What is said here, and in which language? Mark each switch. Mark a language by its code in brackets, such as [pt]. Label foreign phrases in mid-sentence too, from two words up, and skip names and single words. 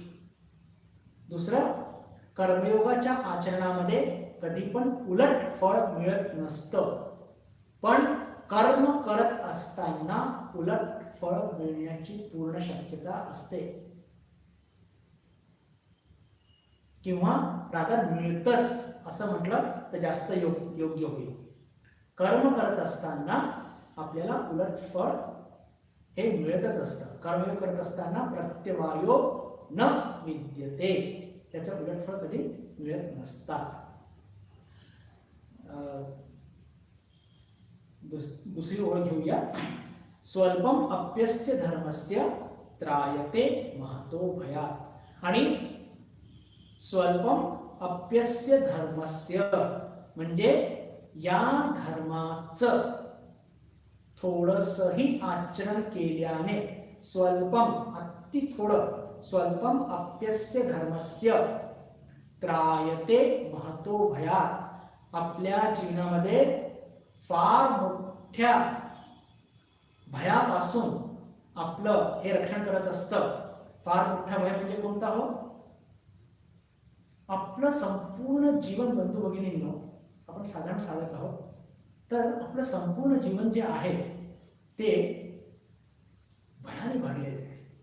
[mr] दुसरं, कर्मयोगाच्या आचरणामध्ये कधी पण उलट फळ मिळत नसतं, पण कर्म करत असताना उलट फळ मिळण्याची पूर्ण शक्यता असते, किंवा राधा मिळतच असं म्हटलं तर जास्त योग्य होईल. कर्म करत असताना आपल्याला उलट फळ हे मिळतच असतं. कर्मयोग करत असताना [sa] प्रत्यवायो न विद्यते, [mr] त्याचं उलट फळ कधी मिळत नसतात. दुसरी ओळ घेऊया. [sa] स्वल्पम अप्यस्य धर्मस्य त्रायते महतो भयात. [mr] आणि [sa] स्वल्पम अप्यस्य धर्मस्य [mr] म्हणजे या धर्माचं थोडंसंही आचरण केल्याने, स्वल्पम अति थोडं, [sa] स्वल्पम अप्यस्य धर्मस्य त्रायते महतो भयात, [mr] आपल्या जीवनामध्ये फार मोठ्या भयापासून आपलं हे रक्षण करत असतं. फार मोठा भय म्हणजे कोणता हो? आपलं संपूर्ण जीवन, बंधू भगिनींनो, आपण साधारण साधक आहोत, तर आपलं संपूर्ण जीवन जे आहे ते भयाने भरलेलं आहे.